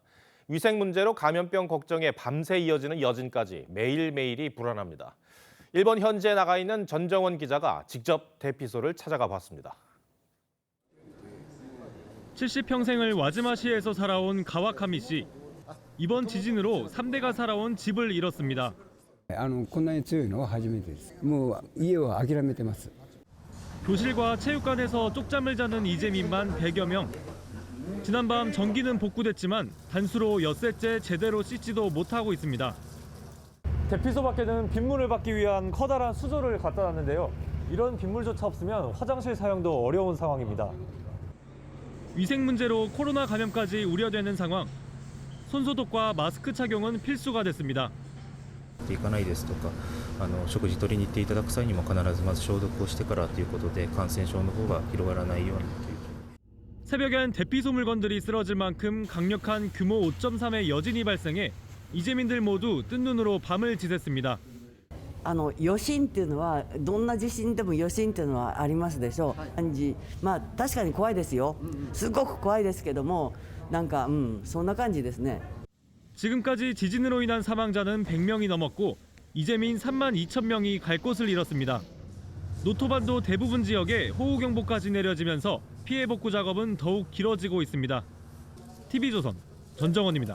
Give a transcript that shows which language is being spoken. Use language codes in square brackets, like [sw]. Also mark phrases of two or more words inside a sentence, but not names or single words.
[ko] 위생 문제로 감염병 걱정에 밤새 이어지는 여진까지 매일매일이 불안합니다. 일본 현지에 나가 있는 전정원 기자가 직접 대피소를 찾아가 봤습니다. 70평생을 와즈마시에서 살아온 가와카미 씨. 이번 지진으로 3대가 살아온 집을 잃었습니다. [ja] こんなに強いのは初めてです。もう家を諦めてます。 [ko] 교실과 체육관에서 쪽잠을 자는 이재민만 100여 명. 지난밤 전기는 복구됐지만 단수로 엿새째 제대로 씻지도 못하고 있습니다. 대피소 밖에는 빗물을 받기 위한 커다란 수조를 갖다 놨는데요. 이런 빗물조차 없으면 화장실 사용도 어려운 상황입니다. 위생 문제로 코로나 감염까지 우려되는 상황. 손소독과 마스크 착용은 필수가 됐습니다. [ja] 行かないですとか、食事取りに行っていただく際にも必ずまず消毒をしてからということで感染症の方が広がらないようにという。 [ko] 새벽엔 대피소 물건들이 쓰러질 만큼 강력한 규모 5.3의 여진이 발생해 이재민들 모두 뜬 눈으로 밤을 지샜습니다. [ja] 余震っていうのはどんな地震でも余震っていうのはありますでしょう。まあ確かに怖いですよ。すごく怖いですけども、なんかそんな感じですね。 [ko] 지금까지 지진으로 인한 사망자는 100명이 넘었고 이재민 3만 2천 명이 갈 곳을 잃었습니다. 노토반도 대부분 지역에 호우경보까지 내려지면서 피해 복구 작업은 더욱 길어지고 있습니다. TV조선 전정원입니다.